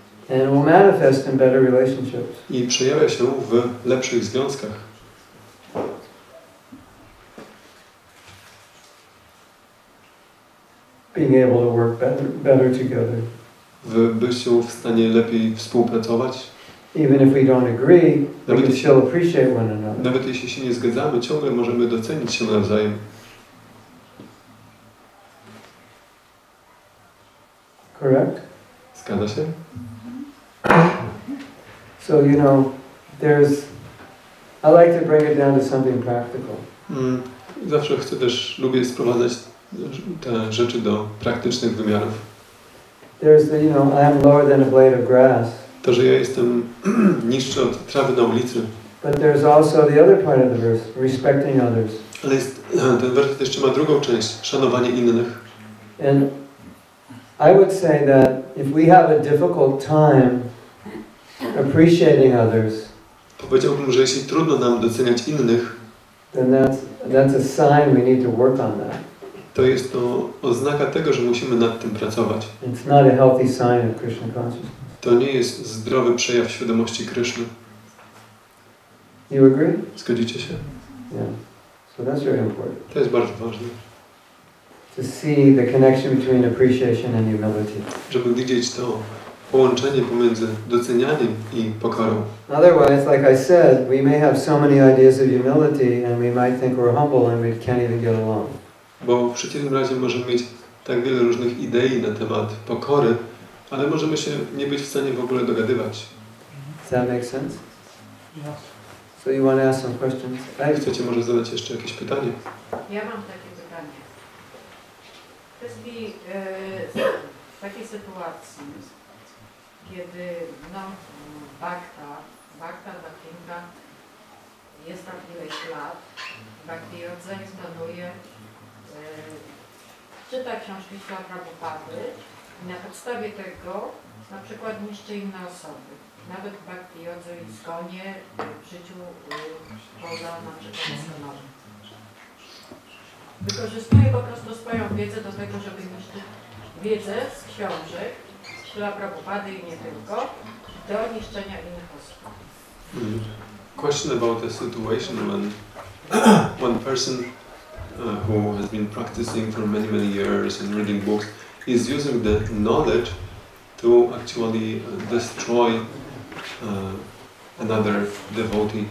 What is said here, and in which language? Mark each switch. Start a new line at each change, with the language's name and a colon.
English: And it will manifest in better relationships.
Polish: i przejawia się w lepszych związkach.
English: Being able to work better together.
Polish: W byciu w stanie lepiej współpracować.
English: Even if we don't agree, we
Polish: Nawet
English: can
Polish: jeśli-
English: still appreciate one another.
Polish: Nawet jeśli się nie zgadzamy, ciągle możemy docenić się nawzajem.
English: Correct?
Polish: Zgadza się?
English: So, you know, I like to bring it down to something practical.
Polish: Zawsze lubię sprowadzać te rzeczy do praktycznych wymiarów.
English: There's the, I am lower than a blade of grass.
Polish: To, że ja jestem niższy od trawy na ulicy.
English: But there's also the other part of the verse, respecting others.
Polish: Ale ten werset jeszcze ma drugą część, szanowanie innych.
English: And I would say that if we have a difficult time appreciating others,
Polish: Powiedziałbym, że jeśli trudno nam doceniać innych,
English: then that's a sign we need to work on that.
Polish: to jest to oznaka tego, że musimy nad tym pracować.
English: It's not a healthy sign of Krishna consciousness.
Polish: To nie jest zdrowy przejaw świadomości Kryszny.
English: You agree?
Polish: Zgodzicie się?
English: Yeah. So that's very important.
Polish: To jest bardzo ważne.
English: To to see the connection between appreciation and humility.
Polish: Żeby widzieć to połączenie pomiędzy docenianiem i pokorą.
English: Otherwise, like I said, we may have so many ideas of humility and we might think we're humble and we can't even get along.
Polish: Bo w przeciwnym razie możemy mieć tak wiele różnych idei na temat pokory, ale możemy się nie być w stanie w ogóle dogadywać.
English: Does that make sense? So you want to ask some questions?
Polish: Chcecie może zadać jeszcze jakieś pytanie? Ja mam takie pytanie. W kwestii takiej sytuacji, kiedy no, Bhakta jest tam ileś lat, Bhakti Yodzain planuje czyta książki Siła Prabhupady i na podstawie tego na przykład niszczy inne osoby. Nawet Bhakti Yodzain zgonie w życiu poza na przykład astronomią. Wykorzystuje po prostu swoją wiedzę do tego, żeby niszczyć wiedzę z książek Siła Prabhupady i nie tylko, do niszczenia innych osób.
English: Question about a situation when one person who has been practicing for many years and reading books is using the knowledge to actually destroy another devotee.